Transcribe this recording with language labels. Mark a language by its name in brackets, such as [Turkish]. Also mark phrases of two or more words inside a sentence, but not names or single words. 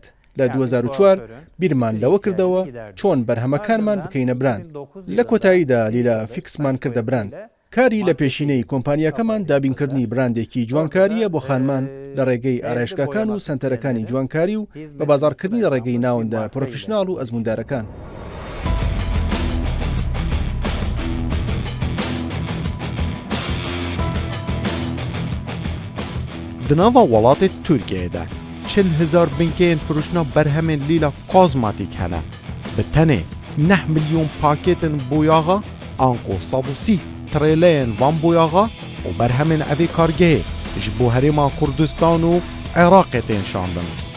[Central Kurdish] لە 2004 بیرمان لەوە کردەوە چۆن بەرهەمەکانمان بکەینە براند. لە کۆتاییدا لیلا فیکسمان کردە براند. کاری لە پێشینەی کۆمپانیەکەمان دابینکردنی براندێکی جوانکاریە بۆ خانمان لە ڕێگەی ئارایشگاکان و سنتەرەکانی جوانکاری و بە بازارکردنی لە ڕێگەی ناوەندە پرۆفشناڵ و ئەزموندارەکان. [Kurdish] Di nava welatê Tirkiyeyê de 40,000 binkeyên firûşna berhemên lîla kozmatîk hene. Bi tenê 9 milyon pakêtên boyaxa an ku 130 trêleyên van boyaxa û berhemên evê kargehê ji bo Herêma Kurdistan û Iraqê tên şandin.